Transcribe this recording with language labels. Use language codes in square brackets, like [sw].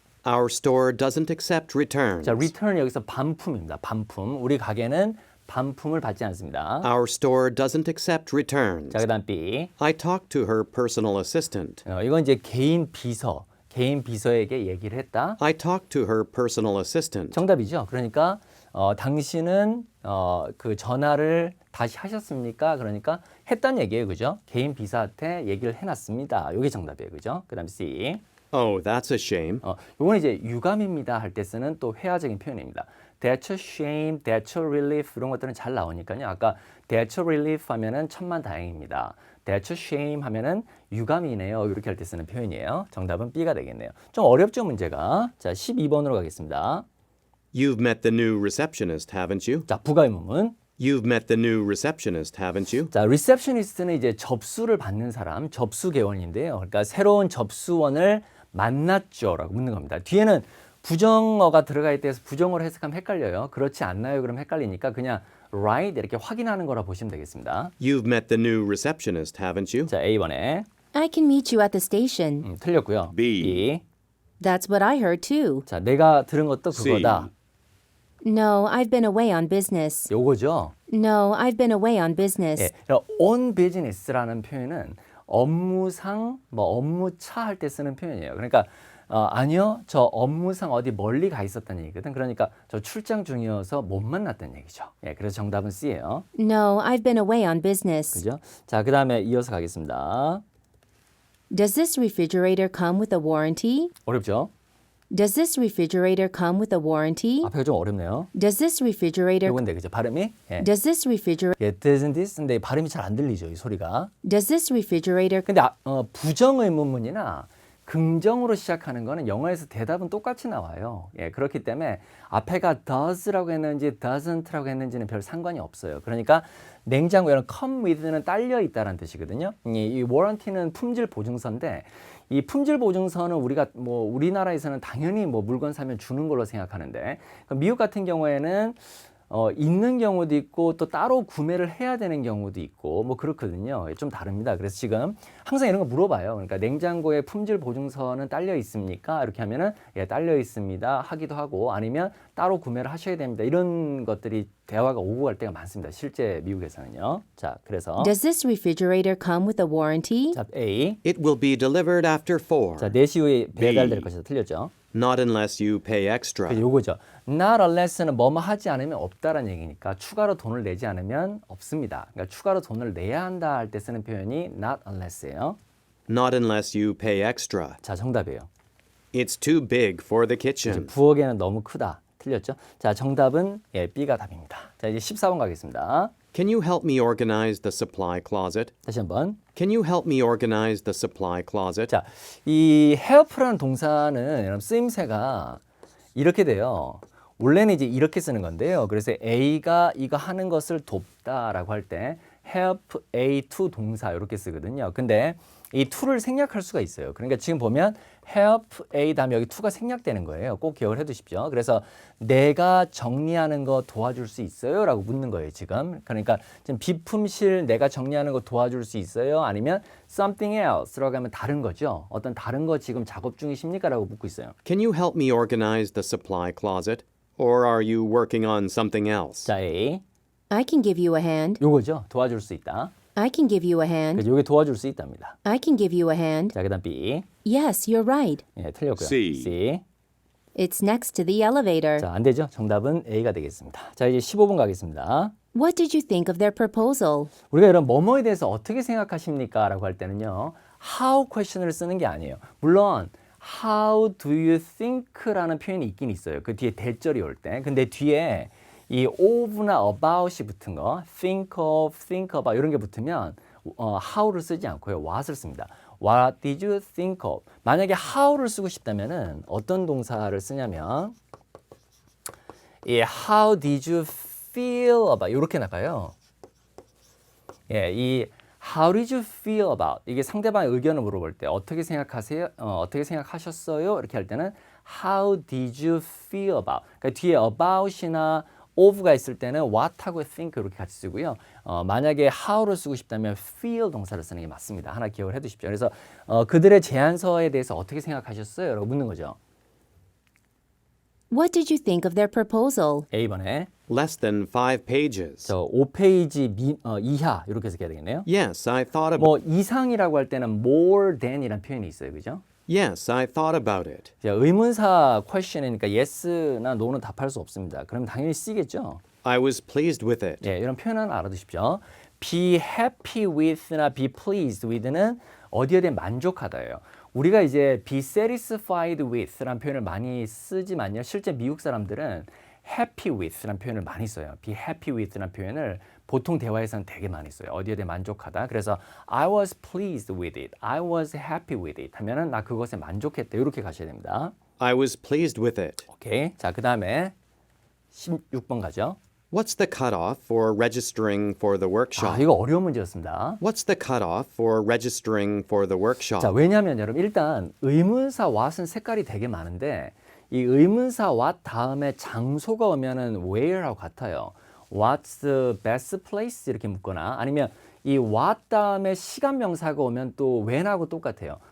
[en] Our store doesn't accept returns. [ko] 자, return 여기서 반품입니다. 반품. 우리 가게는 반품을 받지 않습니다. [en] Our store doesn't accept returns. [ko] 자, 그다음 B. [en] I talked to her personal assistant. [ko] 이건 이제 개인 비서에게 얘기를 했다. [en] I talked to her personal assistant. [ko] 정답이죠. 그러니까 당신은 그 전화를 다시 하셨습니까? 그러니까 했단 얘기예요. 그죠? 개인 비서한테 얘기를 해놨습니다. 이게 정답이에요. 그죠? 그다음 C. [en] Oh, that's a shame. [ko] 요건 이제 유감입니다 할 때 쓰는 또 회화적인 표현입니다. [en] That's a shame, that's a relief [ko] 이런 것들은 잘 나오니까요. 아까 that's a relief 하면은 천만다행입니다. [en] That's a shame [ko] 하면은 유감이네요. 이렇게 할 때 쓰는 표현이에요. 정답은 B가 되겠네요. 좀 어렵죠, 문제가. 자, 12번으로 가겠습니다. [en] You've met the new receptionist, haven't you? [ko] 자, 부가의문문. [en] You've met the new receptionist, haven't you? [ko] 자, 리셉셔니스트는 이제 접수를 받는 사람, 접수개원인데요. 그러니까 새로운 접수원을 만났죠라고 묻는 겁니다. 뒤에는 부정어가 들어가 있다 해서 부정어로 해석하면 헷갈려요. 그렇지 않나요? 그럼 헷갈리니까 그냥 right 이렇게 확인하는 거라 보시면 되겠습니다. [en] You've met the new receptionist, haven't you? [ko] 자, A번에 [en] I can meet you at the station. [ko] 틀렸고요. B. [en] That's what I heard too. [ko] 자, 내가 들은 것도 C. 그거다. [en] No, I've been away on business. [ko] 요거죠. [en] No, I've been away on business. [ko] 예, on business라는 표현은 업무상 업무차 할 때 쓰는 표현이에요. 그러니까 아니요, 저 업무상 어디 멀리 가 있었다는 얘기거든. 그러니까 저 출장 중이어서 못 만났다는 얘기죠. 예, 그래서 정답은 C예요. [en] No, I've been away on business. [ko] 그죠? 자, 그 다음에 이어서 가겠습니다. [en] Does this refrigerator come with a warranty? [ko] 어렵죠? [en] Does this refrigerator come with a warranty? [ko] 앞에가 좀 어렵네요. [en] Does this refrigerator [ko] 요건데 그죠? 발음이 예. [en] Does this refrigerator 예, doesn't this? [ko] 근데 발음이 잘 안 들리죠, 이 소리가. [en] Does this refrigerator [ko] 근데 부정 의문문이나 긍정으로 시작하는 거는 영어에서 대답은 똑같이 나와요. 예, 그렇기 때문에 앞에가 does라고 했는지 doesn't라고 했는지는 별 상관이 없어요. 그러니까 냉장고에는 come with는 딸려 있다는 뜻이거든요. 이 warranty는 품질 보증서인데 이 품질 보증서는 우리가 뭐 우리나라에서는 당연히 뭐 물건 사면 주는 걸로 생각하는데 미국 같은 경우에는 있는 경우도 있고 또 따로 구매를 해야 되는 경우도 있고 뭐 그렇거든요. 좀 다릅니다. 그래서 지금 항상 이런 거 물어봐요. 그러니까 냉장고에 품질 보증서는 딸려 있습니까? 이렇게 하면은 예, 딸려 있습니다. 하기도 하고 아니면 따로 구매를 하셔야 됩니다. 이런 것들이 대화가 오고 갈 때가 많습니다. 실제 미국에서는요. 자, 그래서 [en] Does this refrigerator come with a warranty? [ko] 자, A. [en] It will be delivered after 4. [ko] 자, 4시 후에 배달될 것이다. 틀렸죠? [en] Not unless you pay extra. [ko] 그래서 요거죠. Not unless는 뭐뭐 하지 않으면 없다라는 얘기니까 추가로 돈을 내지 않으면 없습니다. 그러니까 추가로 돈을 내야 한다 할 때 쓰는 표현이 not unless예요. [en] Not unless you pay extra. [ko] 자, 정답이에요. [en] It's too big for the kitchen. [ko] 부엌에는 너무 크다. 틀렸죠? 자, 정답은 예, B가 답입니다. 자, 이제 14번 가겠습니다. [en] Can you help me organize the supply closet? [ko] 다시 한번. [en] Can you help me organize the supply closet? [ko] 자, 이 help라는 동사는 여러분 쓰임새가 이렇게 돼요. 원래는 이제 이렇게 쓰는 건데요. 그래서 A가 이거 하는 것을 돕다라고 할 때 help A to 동사 이렇게 쓰거든요. 근데 이 to를 생략할 수가 있어요. 그러니까 지금 보면 help A 다음에 여기 to가 생략되는 거예요. 꼭 기억을 해 두십시오. 그래서 내가 정리하는 거 도와줄 수 있어요? 라고 묻는 거예요, 지금. 그러니까 지금 비품실 내가 정리하는 거 도와줄 수 있어요? 아니면 [en] something else [ko] 라고 하면 다른 거죠. 어떤 다른 거 지금 작업 중이십니까? 라고 묻고 있어요. [en] Can you help me organize the supply closet? Or are you working on something else? [ko] 자, A. [en] I can give you a hand. [ko] 요거죠. 도와줄 수 있다. [en] I can give you a hand. [ko] 그래서 요게 도와줄 수 있답니다. [en] I can give you a hand. [ko] 자, 그다음 B. [en] Yes, you're right. [ko] 예, 틀렸고요. C. C. [en] It's next to the elevator. [ko] 자, 안 되죠. 정답은 A가 되겠습니다. 자, 이제 15분 가겠습니다. [en] What did you think of their proposal? [ko] 우리가 이런 뭐뭐에 대해서 어떻게 생각하십니까? 라고 할 때는요. how question을 쓰는 게 아니에요. 물론 [en] how do you think [ko] 라는 표현이 있긴 있어요. 그 뒤에 대절이 올 때. 근데 뒤에 이 of나 about이 붙은 거 think of, think about 이런 게 붙으면 how를 쓰지 않고요. [en] what을 [ko] 씁니다. [en] What did you think of? [ko] 만약에 how를 쓰고 싶다면은 어떤 동사를 쓰냐면 이 [en] how did you feel about [ko] 이렇게 나가요. 예, 이 [en] how did you feel about [ko] 이게 상대방의 의견을 물어볼 때 어떻게 생각하세요? 어떻게 생각하셨어요? 이렇게 할 때는 [en] how did you feel about? [ko] 그러니까 뒤에 about이나 of가 있을 때는 what하고 think 이렇게 같이 쓰고요. 만약에 how를 쓰고 싶다면 feel 동사를 쓰는 게 맞습니다. 하나 기억을 해 두십시오. 그래서 그들의 제안서에 대해서 어떻게 생각하셨어요? 라고 묻는 거죠. [en] What did you think of their proposal? [ko] A번에 [en] Less than 5 pages. [ko] 저 5페이지 이하 이렇게 해서 해야 되겠네요. [en] Yes, I thought about [ko] 뭐 이상이라고 할 때는 more than이라는 표현이 있어요. 그죠? [en] Yes, I thought about it. [ko] 자, 의문사 question이니까 yes나 no는 답할 수 없습니다. 그럼 당연히 C겠죠? [en] I was pleased with it. [ko] 예, 이런 표현은 알아두십시오. be happy with나 be pleased with는 어디에 대해 만족하다예요. 우리가 이제 be satisfied with라는 표현을 많이 쓰지만요. 실제 미국 사람들은 happy with라는 표현을 많이 써요. be happy with라는 표현을 보통 대화에서는 되게 많이 써요. 어디에 대해 만족하다. [en] 그래서 I was pleased with it. I was happy with it [ko] 하면은 나 그것에 만족했다. 이렇게 가셔야 됩니다. [en] I was pleased with it. [ko] 오케이. 자, 그다음에 16번 가죠. [en] What's the cutoff for registering for the [ko] 아, [en] workshop? [ko] 이거 어려운 문제였습니다. [en] What's the cutoff for registering for the workshop? [ko] 자, 왜냐하면 여러분 일단 의문사 what은 색깔이 되게 많은데 이 의문사 what 다음에 장소가 오면은 where하고 같아요. [en] What's the best place [ko] 이렇게 묻거나 아니면 이 what 다음에 시간 명사가 오면 또 when하고 똑같아요.